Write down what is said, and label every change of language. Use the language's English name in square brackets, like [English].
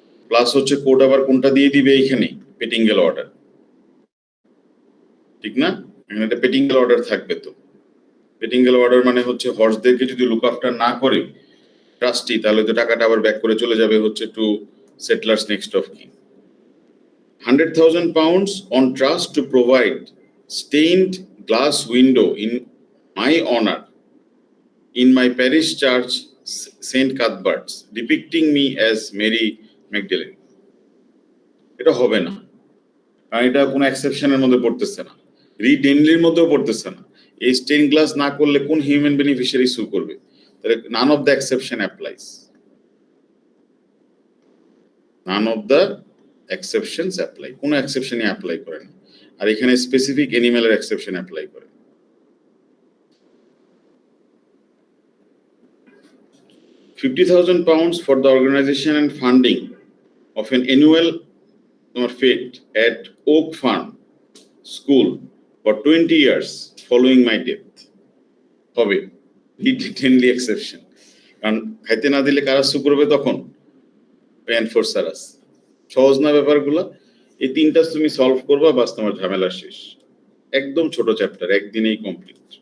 [Bangla] Plus হচ্ছে court আবার কোনটা দিয়ে দিবে এইখানে, পেটিঙ্গেল অর্ডার, ঠিক না? এখানে একটা পেটিঙ্গেল অর্ডার থাকবে। তো পেটিঙ্গেল অর্ডার মানে হচ্ছে হর্সদেরকে যদি লুক আফটার না করে ট্রাস্টি, তাহলে তো টাকাটা আবার ব্যাক করে চলে যাবে হচ্ছে [English] To settlor's next of kin. 100,000 pounds on trust to provide stained glass window in my honor in my parish church, St. Cuthbert's, depicting me as Mary Magdalene. [Bangla] এটা হবে না, কারণ এটা কোনো এক্সেপশনের মধ্যে পড়তেছে না, রিড এনলির মধ্যেও পড়তেছে না। এই স্টেইন গ্লাস না করলে কোন হিউম্যান বেনিফিশিয়ারি সু করবে? তাহলে [English] none of the exception applies, none of the exceptions apply, [Bangla] কোনো এক্সেপশনই অ্যাপ্লাই করে না। আর এখানে স্পেসিফিক এনিম্যালের এক্সেপশন অ্যাপ্লাই করে। [English] £50,000 for the organization and funding of an annual fete at Oak Farm School for 20 years following my death [Bangla] হবে। টেনলি exception, কারণ খাইতে না দিলে কারা সু করবে তখন? এনফোর্সারাস। সহজ না ব্যাপারগুলো? এই তিনটা তুমি সলভ করবা, বাস তোমার ঝামেলা শেষ। একদম ছোট চ্যাপ্টার, একদিনেই কমপ্লিট।